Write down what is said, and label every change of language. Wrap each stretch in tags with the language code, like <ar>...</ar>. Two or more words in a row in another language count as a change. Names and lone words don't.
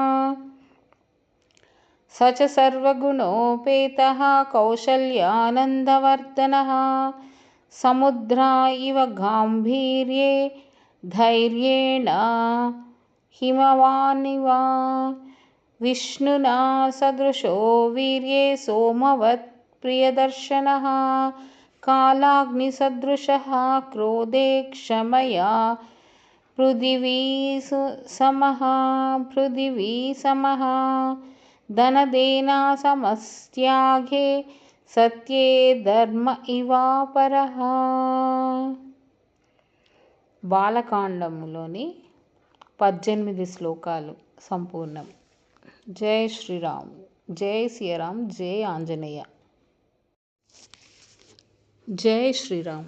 <sa>स च सर्वगुणोपेतः कौशल्यानन्दवर्धनः समुद्रा इव गाम्भीर्ये धैर्येण हिमवानिव विष्णुना सदृशो वीर्ये सोमवत् प्रियदर्शनः कालाग्निसदृशः क्रोधे क्षमया पृथिवी समः धनदेना समस्त्यागे सत्ये धर्म इवापरः</sa> <te>బాలకాండములోని 18 శ్లోకాలు సంపూర్ణం. జై శ్రీరామ్, జై సియరామ్, జై ఆంజనేయ. జై శ్రీరామ్.</te>